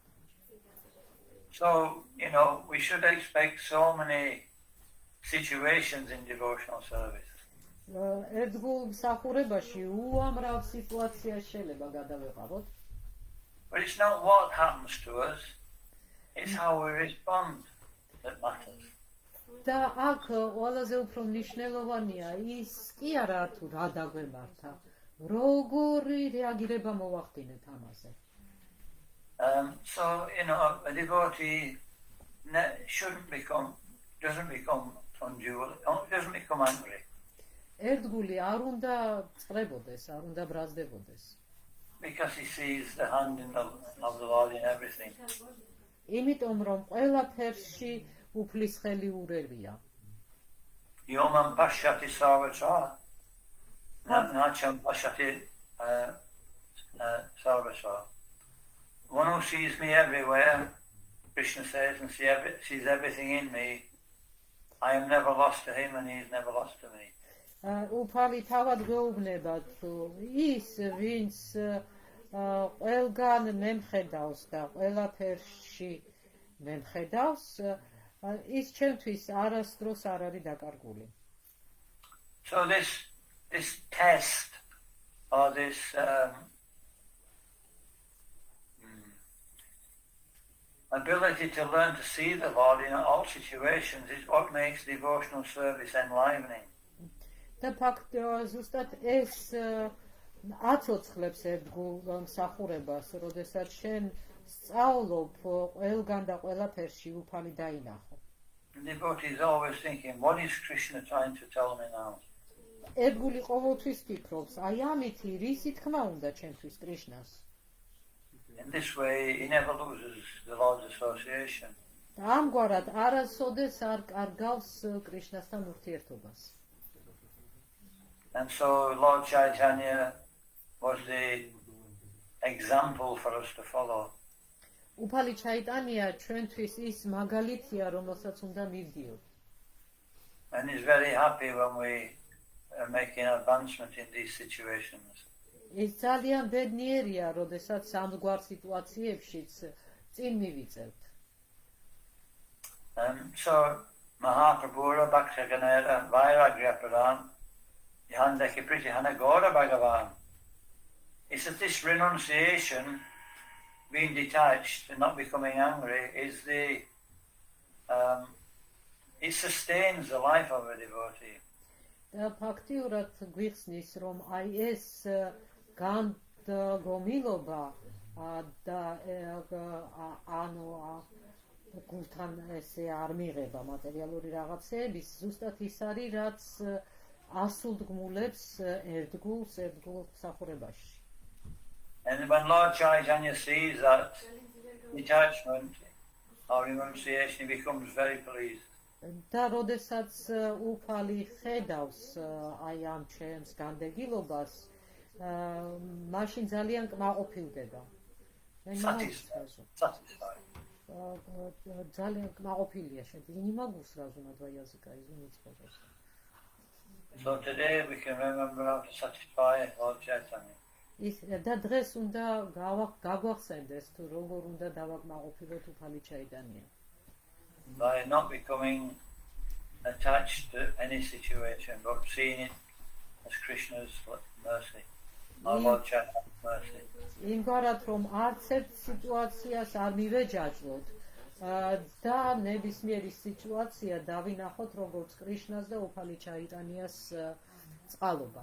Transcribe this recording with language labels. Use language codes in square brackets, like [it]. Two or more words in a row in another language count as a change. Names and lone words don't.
[en] So, we should expect so many situations in devotional service. [ka] ერთგულ მსახურებაში უამრავ სიტუაცია შეიძლება გადავეყავოთ. [en] But it's not what happens to us, it's how we respond that matters. [ka] და აქ ყველაზე უფრო მნიშვნელოვანია ის კი არა თუ რა დაგვემართა, როგორი რეაგირება მოვახდინეთ ამაზე. [en] So, a devotee doesn't become unduly, doesn't become angry. [ka] ერთგული არ უნდა წრებოდეს, არ უნდა ბრაზდებოდეს. [en] Because he sees the hand of the Lord in everything. [ka] იმიტომ რომ ყველაფერში უფლის ხელი ურევია. [sa] योमम् पश्यति सर्वत्र, नचम् पश्यति सर्वत्र. [en] One who sees me everywhere, Krishna says, and sees everything in me, I am never lost to him and he is never lost to me. [ka] უფალი თავად გვეუბნება თუ ის ვინც ყველგან მემხედავს და ყველაფერში მემხედავს ის ჩემთვის არასდროს არ არის დაკარგული. [en] So this test or this ability to learn to see the Lord in all situations is what makes devotional service enlivening. [ka] და ფაქტ ზუსტად ეს აცოცხლებს ერთგულ მსახურებას, როდესაც შენ სწავლობ ყველგან და ყველაფერში უფალი დაინახო. [en] The devotee is always thinking, what is Krishna trying to tell me now? [ka] ერთგული ყოველთვის ფიქრობს, აი ამით რისი თქმა უნდა ჩემთვის კრიშნას. [en] In this way, he never loses the Lord's association. [ka] და ამგვარად არასოდეს არ კარგავს კრიშნასთან ურთიერთობას. [en] And so Lord Chaitanya was the example for us to follow. [ka] უფალი ჩაიტანია ჩვენთვის ის მაგალითია, რომელსაც უნდა მივდიოთ. [en] And he's very happy when we are making advancement in these situations. [ka] ის ძალიან ბედნიერია, როდესაც ამგვარ სიტუაციებშიც წინ მივიწევთ. [bn] সো মহাপ্রভু ভক্তগণের বৈরাগ্যপরন যন্দকি প্রীতিহন গৌর ভগবান. [en] He said this renunciation, being detached and not becoming angry, is it sustains the life of a devotee. [ka] და ფაქტიურად გვიხსნის, რომ აი ეს განდგომილობა და ანუ გულთან ესე არ მიღება მატერიალური რაღაცეების, ზუსტად ის არის, რაც ასულდგმულებს ერთგულ მსახურებაში. [en] And when Lord Chaitanya sees that detachment or renunciation, he becomes very pleased. [ka] და როდესაც უფალი ხედავს აი ამ ჩემს განდეგილობას, მაშინ ძალიან კმაყოფილდება. [en] Satisfied. [ka] ძალიან კმაყოფილია შედი. [ru] Не могу сразу на два языка, извините, пожалуйста. [en] So today we can remember how to satisfy Lord Chaitanya. [ka] და დღეს უნდა გაგვახსენდეს თუ როგორ უნდა დავაკმაყოფილოთ უფალი ჩაიტანია. [en] By not becoming attached to any situation, but seeing it as Krishna's mercy, or Lord Chaitanya's mercy. [ka] იმგვარად რომ არც ერთ სიტუაციას არ მივეჯაჭვოთ და ნებისმიერი სიტუაცია დავინახოთ როგორც კრიშნას და უფალი ჩაიტანიას წყალობა.